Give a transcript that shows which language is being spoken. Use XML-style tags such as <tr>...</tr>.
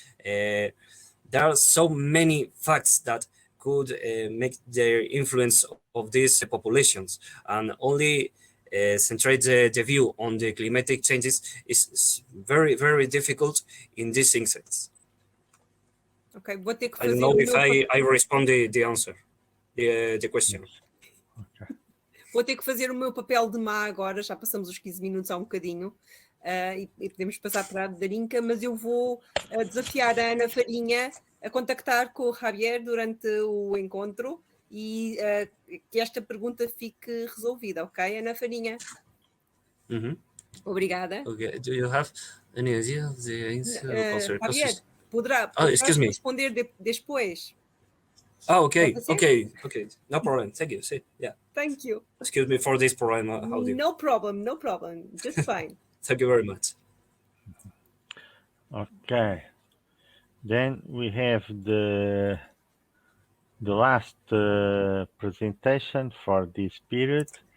<en>There are so many facts that could make the influence of these populations, and only centrate the view on the climatic changes is very, very difficult in these insects.</en> <pt>Okay, vou ter que</pt> <en>I</en> <pt>fazer</pt> <en>don't know if I respond the answer, the question. Okay.</en> <pt>Vou ter que fazer o meu papel de má agora, já passamos os 15 minutos há um bocadinho, e podemos passar para a Darinka, mas eu vou desafiar a Ana Farinha a contactar com o Javier durante o encontro e que esta pergunta fique resolvida, ok, Ana Farinha? Obrigada.</pt> <en>Okay. Do you have any idea of the answer?</en> <pt>Javier, poderá responder depois?</pt> <en>Oh, okay. No problem. Thank you. See, yeah. Thank you. Excuse me for this problem. Audio. No problem. Just fine. Thank you very much. Okay. Then we have the last presentation for this period.</en>